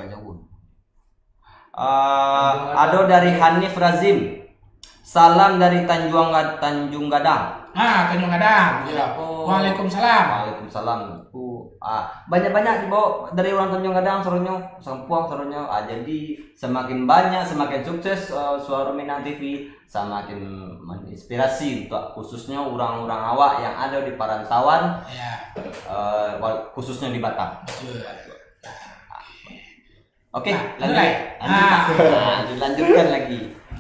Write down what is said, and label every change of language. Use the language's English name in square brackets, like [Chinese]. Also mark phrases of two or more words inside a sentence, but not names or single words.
[Indonesian] Ada dari Hanif Razim. Salam dari Tanjung Gadang. Tanjung Gadang. Waalaikumsalam. Waalaikumsalam. Banyak-banyak dibawa dari orang Tanjung Gadang, serunya Sampuang, serunya. Jadi semakin banyak, semakin sukses Suara Minang TV, semakin menginspirasi untuk khususnya orang-orang awak yang ada di Paransawan, khususnya di Batam. Oke, lanjutkan lagi.